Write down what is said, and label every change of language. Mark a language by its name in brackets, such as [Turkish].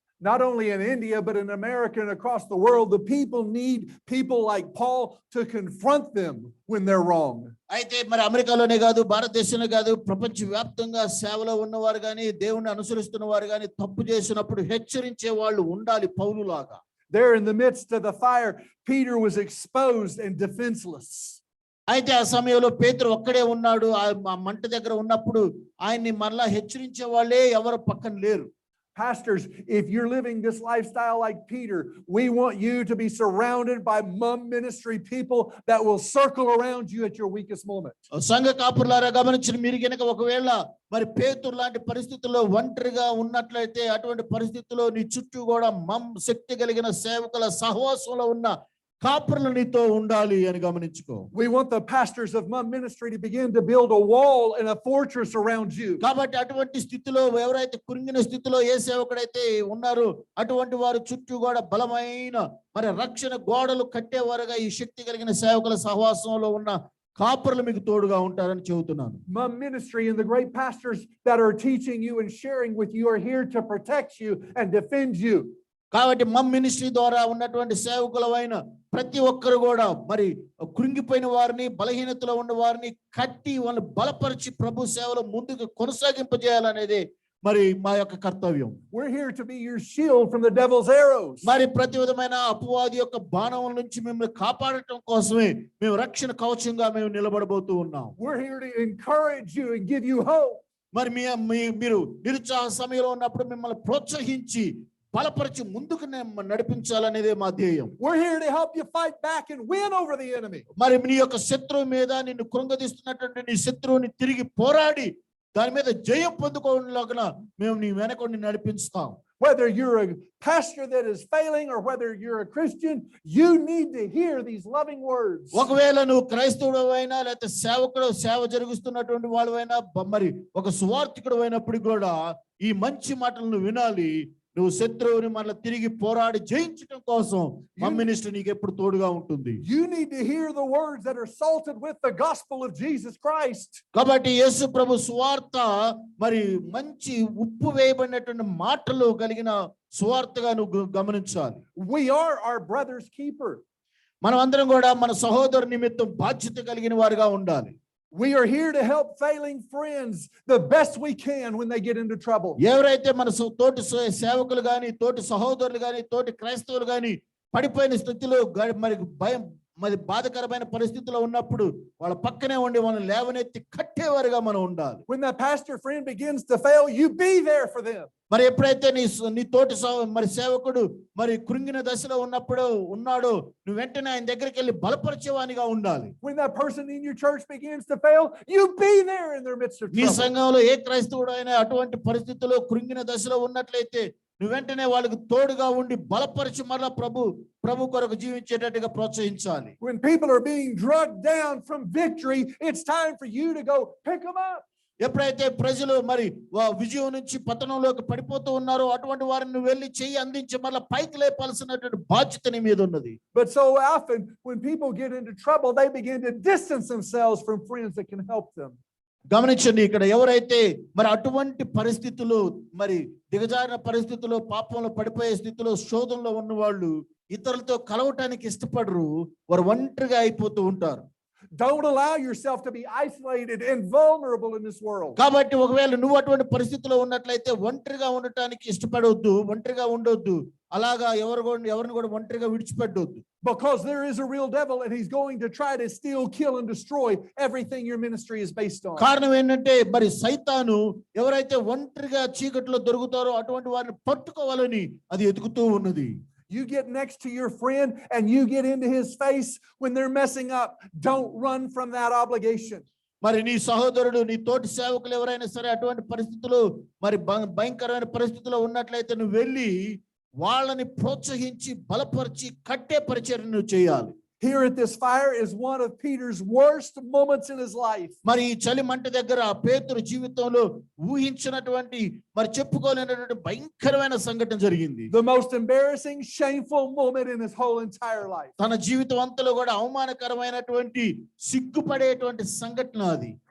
[English] Not only in India, but in America and across the world, the people need people like Paul to confront them when they're wrong. [Telugu] అయితే మరి అమెరికాలోనే కాదు, భారతదేశంలో కాదు, ప్రపంచ వ్యాప్తంగా సేవలో ఉన్నవారు కానీ, దేవుణ్ణి అనుసరిస్తున్న వారు కానీ తప్పు చేసినప్పుడు హెచ్చరించే వాళ్ళు ఉండాలి పౌలులాగా. [English] There in the midst of the fire, Peter was exposed and defenseless. [Telugu] అయితే ఆ సమయంలో పేతురు ఒక్కడే ఉన్నాడు. ఆ మంట దగ్గర ఉన్నప్పుడు ఆయన్ని మరలా హెచ్చరించే వాళ్ళే ఎవరు పక్కన లేరు. [English] Pastors, if you're living this lifestyle like Peter, we want you to be surrounded by mom ministry people that will circle around you at your weakest moment. [Telugu] సంఘ కాపురులారా గమనించిన మీరు కనుక ఒకవేళ మరి పేతురు లాంటి పరిస్థితుల్లో ఒంటరిగా ఉన్నట్లయితే అటువంటి పరిస్థితుల్లో నీ చుట్టూ కూడా శక్తి కలిగిన సేవకుల సహవాసంలో ఉన్న కాపురులు నీతో ఉండాలి అని గమనించుకో. [English] We want the pastors of mom ministry to begin to build a wall and a fortress around you. [Telugu] కాబట్టి అటువంటి స్థితిలో ఎవరైతే కృంగిన స్థితిలో ఏ సేవకుడైతే ఉన్నారో అటువంటి వారు చుట్టూ కూడా బలమైన మరి రక్షణ గోడలు కట్టేవారుగా ఈ శక్తి కలిగిన సేవకుల సహవాసంలో ఉన్న కాపురులు మీకు తోడుగా ఉంటారని చెబుతున్నాను. [English] Mom ministry and the great pastors that are teaching you and sharing with you are here to protect you and defend you. [Telugu] కాబట్టి మమ్ మినిస్ట్రీ ద్వారా ఉన్నటువంటి సేవకులైన ప్రతి ఒక్కరు కూడా మరి కృంగిపోయిన వారిని బలహీనతలో ఉన్న వారిని కట్టి వాళ్ళని బలపరిచి ప్రభు సేవలో ముందుకు కొనసాగింపజేయాలనేది మరి మా యొక్క కర్తవ్యం. [English] We're here to be your shield from the devil's arrows. [Telugu] మరి ప్రతి విధమైన అపవాది యొక్క బాణం నుంచి మిమ్మల్ని కాపాడటం కోసమే మేము రక్షణ కవచంగా మేము నిలబడబోతూ ఉన్నాం. [English] We're here to encourage you and give you hope. [Telugu] మరి మీరు నిరుత్సాహ సమయంలో ఉన్నప్పుడు మిమ్మల్ని ప్రోత్సహించి బలపరిచి ముందుకు నడిపించాలనేదే మా ధ్యేయం. [English] We're here to help you fight back and win over the enemy. [Telugu] మరి నీ యొక్క శత్రువు మీద నిన్ను కృంగదీస్తున్నటువంటి నీ శత్రువుని తిరిగి పోరాడి దాని మీద జయం పొందుకోవడంలాగా మేము నీ వెనకొని నడిపిస్తాం. [English] Whether you're a pastor that is failing or whether you're a Christian, you need to hear these loving words. [Telugu] ఒకవేళ నువ్వు క్రైస్తవుడవైనా లేకపోతే సేవ జరుగుతున్నటువంటి వాళ్ళవైనా మరి ఒక సువార్థికుడు అయినప్పుడు కూడా ఈ మంచి మాటలను వినాలి. నువ్వు శత్రువుని మళ్ళీ తిరిగి పోరాడి జయించడం కోసం మమ్ మినిస్ట్రీ నీకు ఎప్పుడు తోడుగా ఉంటుంది. [English] You need to hear the words that are salted with the gospel of Jesus Christ. [Telugu] కాబట్టి యేసు ప్రభు సువార్త మరి మంచి ఉప్పు వేయబడినటువంటి మాటలు కలిగిన సువార్తగా నువ్వు గమనించాలి. [English] We are our brother's keeper. [Telugu] మనం అందరం కూడా మన సహోదరు నిమిత్తం బాధ్యత కలిగిన వారుగా ఉండాలి. [English] We are here to help failing friends the best we can when they get into trouble. [Telugu] ఎవరైతే మన తోటి సేవకులు గాని తోటి సహోదరులు గాని తోటి క్రైస్తవులు గాని పడిపోయిన స్థితిలో మరి భయం మరి బాధకరమైన పరిస్థితిలో ఉన్నప్పుడు వాళ్ళ పక్కనే ఉండి వాళ్ళని లేవనెత్తి కట్టేవారుగా మనం ఉండాలి. [English] When that pastor friend begins to fail, you be there for them. [Telugu] మరి ఎప్పుడైతే నీ తోటి మరి సేవకుడు మరి కృంగిన దశలో ఉన్నాడో నువ్వు వెంటనే ఆయన దగ్గరికి వెళ్ళి బలపరిచేవానిగా ఉండాలి. [English] When that person in your church begins to fail, you be there in their midst of [Telugu] నీ [English] trouble. [Telugu] సంఘంలో ఏ క్రైస్తవుడు అయినా అటువంటి పరిస్థితిలో కృంగిన దశలో ఉన్నట్లయితే నువ్వు వెంటనే వాళ్ళకి తోడుగా ఉండి బలపరిచి మరలా ప్రభు కొరకు జీవించేటట్టుగా ప్రోత్సహించాలి. [English] When people are being drugged down from victory, it's time for you to go pick them up. [Telugu] ఎప్పుడైతే ప్రజలు మరి విజయం నుంచి పతనంలోకి పడిపోతూ ఉన్నారో అటువంటి వారిని వెళ్ళి చెయ్యి అందించి మళ్ళీ పైకి లేపాల్సినటువంటి బాధ్యత నీ మీద ఉన్నది. [English] But so often when people get into trouble, they begin to distance themselves from friends that can help them. [Telugu] గమనించండి, ఇక్కడ ఎవరైతే మరి అటువంటి పరిస్థితులు మరి దిగజారిన పరిస్థితుల్లో పాపంలో పడిపోయే స్థితిలో శోధనలో ఉన్న వాళ్ళు ఇతరులతో కలవటానికి ఇష్టపడరు, వారు ఒంటరిగా అయిపోతూ ఉంటారు. [English] Don't allow yourself to be isolated and vulnerable in this world. [Telugu] కాబట్టి ఒకవేళ నువ్వు అటువంటి పరిస్థితిలో ఉన్నట్లయితే ఒంటరిగా ఉండటానికి ఇష్టపడవద్దు, ఒంటరిగా ఉండొద్దు, అలాగా ఎవరిని కూడా ఒంటరిగా విడిచిపెట్టొద్దు. [English] Because there is a real devil and he's going to try to steal, kill and destroy everything your ministry is based on. [Telugu] కారణం ఏంటంటే మరి సైతాను ఎవరైతే ఒంటరిగా చీకట్లో దొరుకుతారో అటువంటి వారిని పట్టుకోవాలని అది ఎదుగుతూ ఉన్నది. [English] You get next to your friend and you get into his face when they're messing up. Don't run from that obligation. [Telugu] మరి నీ సహోదరుడు నీ తోటి సేవకులు ఎవరైనా సరే అటువంటి పరిస్థితులు మరి భయంకరమైన పరిస్థితిలో ఉన్నట్లయితే నువ్వు వెళ్ళి వాళ్ళని ప్రోత్సహించి బలపరిచి కట్టే పరిచర్య నువ్వు చేయాలి. [English] Here at this fire is one of Peter's worst moments in his life. [Telugu] మరి ఈ చలి మంట దగ్గర పేతురు జీవితంలో ఊహించినటువంటి మరి చెప్పుకోలేనటువంటి భయంకరమైన సంఘటన జరిగింది. [English] The most embarrassing, shameful moment in his whole entire life. [Telugu] తన జీవితం అంతలో కూడా అవమానకరమైనటువంటి సిగ్గుపడేటువంటి సంఘటన అది.